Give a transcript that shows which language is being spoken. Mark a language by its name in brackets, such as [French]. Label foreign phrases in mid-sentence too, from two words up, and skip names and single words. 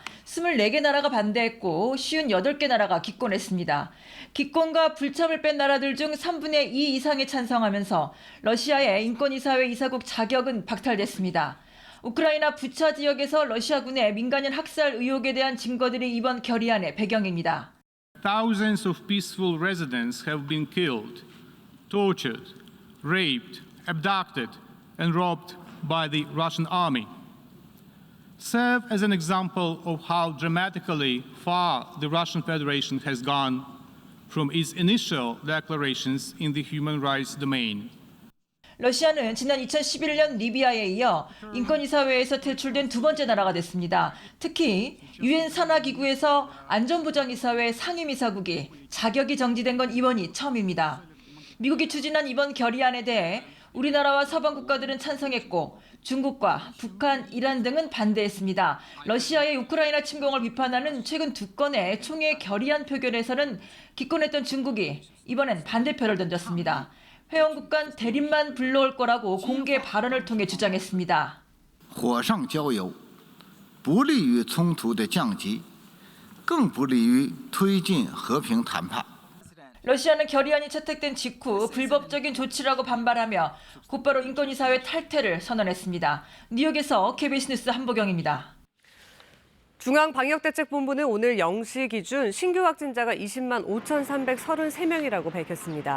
[Korean] 24개 나라가 반대했고 58개 나라가 기권했습니다. 기권과 불참을 뺀 나라들 중 3분의 2 이상이 찬성하면서 러시아의 인권이사회 이사국 자격은 박탈됐습니다. 우크라이나 부차 지역에서 러시아군의 민간인 학살 의혹에 대한 증거들이 이번 결의안의 배경입니다. [English] Thousands of peaceful residents have been killed, tortured, raped, abducted, and robbed by the Russian army. Serve as an example of how dramatically far the Russian Federation has gone from its initial declarations in the human rights domain. [Korean] 러시아는 지난 2011년 리비아에 이어 인권이사회에서 퇴출된 두 번째 나라가 됐습니다. 특히 유엔 산하기구에서 안전보장이사회 상임이사국이 자격이 정지된 건 이번이 처음입니다. 미국이 추진한 이번 결의안에 대해 우리나라와 서방 국가들은 찬성했고 중국과 북한, 이란 등은 반대했습니다. 러시아의 우크라이나 침공을 비판하는 최근 두 건의 총회 결의안 표결에서는 기권했던 중국이 이번엔 반대표를 던졌습니다. 회원국 간 대립만 불러올 거라고 공개 발언을 통해 주장했습니다. [Chinese] 火上浇油不利于冲突的降级更不利于推进和平谈判 [Korean] 러시아는 결의안이 채택된 직후 불법적인 조치라고 반발하며 곧바로 인권이사회 탈퇴를 선언했습니다. 뉴욕에서 KBS 뉴스 한보경입니다. 중앙방역대책본부는 오늘 0시 기준 신규 확진자가 20만 5,333명이라고 밝혔습니다.